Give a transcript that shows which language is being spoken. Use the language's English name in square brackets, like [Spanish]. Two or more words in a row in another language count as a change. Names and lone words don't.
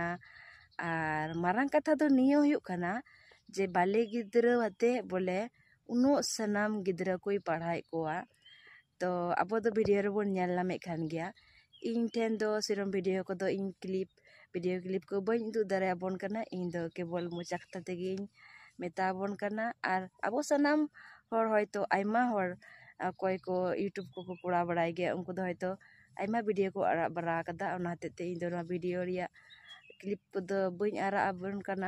[Santali] ᱟᱨ ᱢᱟᱨᱟᱝ ᱠᱟᱛᱷᱟ ᱫᱚ ᱱᱤᱭᱟᱹ ᱦᱩᱭᱩᱜ ᱠᱟᱱᱟ ᱡᱮ ᱵᱟᱞᱮ ᱜᱤᱫᱽᱨᱟᱹ ᱟᱛᱮ ᱵᱚᱞᱮ ᱩᱱᱟᱹᱜ ᱥᱟᱱᱟᱢ ᱜᱤᱫᱽᱨᱟᱹ ᱠᱚᱭ ᱯᱟᱲᱦᱟᱣᱮᱫ ᱠᱚᱣᱟ। ᱛᱚ ᱟᱵᱚ ᱫᱚ ᱵᱷᱤᱰᱤᱭᱳ ᱨᱮᱵᱚᱱ ᱧᱮᱞ ᱧᱟᱢᱮᱫ ᱠᱟᱱ ᱜᱮᱭᱟ। ᱤᱧ ᱴᱷᱮᱱ ᱫᱚ ᱥᱮᱨᱚᱠᱚᱢ ᱵᱷᱤᱰᱤᱭᱳ ᱠᱚᱫᱚ ᱤᱧ ᱵᱷᱤᱰᱤᱭᱳ ᱠᱞᱤᱯ ko bañ uduk dareabon kana, ᱤᱧ ᱫᱚ ᱠᱮᱵᱚᱞ ᱢᱚᱪᱟ ᱠᱟᱛᱷᱟ ᱛᱮᱜᱮᱧ ᱢᱮᱛᱟᱵᱚᱱ ᱠᱟᱱᱟ। ᱟᱨ ᱟᱵᱚ ᱥᱟᱱᱟᱢ ᱦᱚᱲ ᱦᱚᱭᱛᱳ ᱟᱭᱢᱟ ᱦᱚᱲ ᱚᱠᱚᱭ ᱠᱚ ᱤᱭᱩᱴᱩᱵᱽ ᱠᱚᱠᱚ ᱠᱚᱨᱟᱣ ᱵᱟᱲᱟᱭ ᱜᱮᱭᱟ, ᱩᱱᱠᱩ ᱫᱚ ᱦᱚᱭᱛᱳ ᱟᱭᱢᱟ ᱵᱷᱤᱰᱤᱭᱳ ᱠᱚ ᱟᱲᱟᱜ ᱵᱟᱲᱟ ᱟᱠᱟᱫᱟ। ᱚᱱᱟ ᱦᱚᱛᱮᱡ ᱛᱮ ᱤᱧ ᱫᱚ ᱱᱚᱣᱟ ᱵᱷᱤᱰᱤᱭᱳ ᱨᱮᱭᱟᱜ ᱠᱞᱤᱯ ᱠᱚᱫᱚ ᱵᱟᱹᱧ ᱟᱲᱟᱜ ᱟᱵᱚᱱ ᱠᱟᱱᱟ।